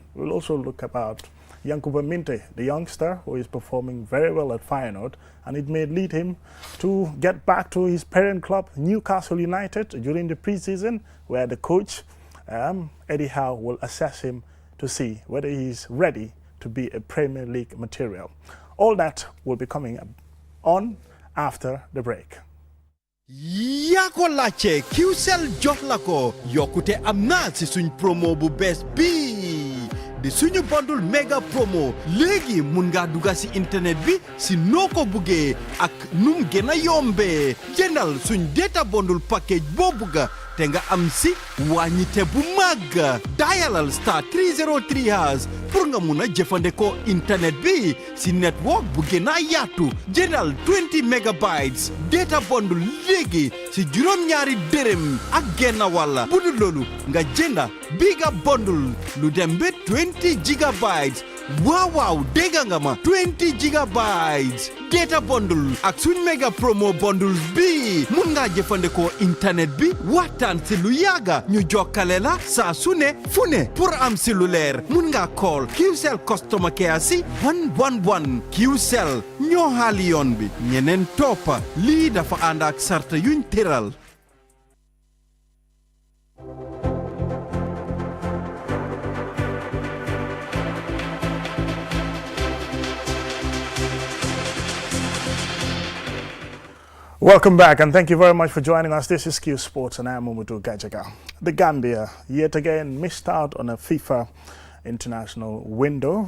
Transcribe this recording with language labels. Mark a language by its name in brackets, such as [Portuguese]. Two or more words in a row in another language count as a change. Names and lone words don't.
[English] We'll also look about Yankuba Minteh, the youngster who is performing very well at Feyenoord, and it may lead him to get back to his parent club, Newcastle United, during the preseason, where the coach, Eddie Howe, will assess him to see whether he's ready to be a Premier League material. All that will be coming on after the break. [Wolof] yaa ko laajte Qcell jox la ko yokkute am na ci suñ promo bu bees bii di suñu [English] bundle mega promo [Wolof] léegi mun nga dugga ci internet bi ci noo ko buggee ak num gën a yombee jëndal suñ [English] data bundle package [Wolof] boo bugga te nga am ci wàññite bu màgg dialal star 303 # pour nga mun a jëfandikoo internet bi ci network bu gën a yaatu jëndal 20 [English] megabytes data bundle [Wolof] léegi ci juróom-ñaari dërëm ak genn wàlla bu dul loolu nga jënda biga bundle lu dem ba 20 gigabytes waaw dégg nga ma 20 [English] gigabytes data bundle [Wolof] ak suñ [English] mega promo bundles [Wolof] bi mun nga jëfandikoo internet bi waxtaan ci lu yàgga ñu jokkale la saa su ne fu ne pour am ci lu leer mun nga call Qcell [English] customer care [Wolof] ci 111 Qcell ñoo xaali yoon bi ñeneen toppa lii dafa ànd ak sarta yuñ tëral. [English] Welcome back, and thank you very much for joining us. This is Qsports, and I am Umutu Gajaga. The Gambia yet again missed out on a FIFA international window.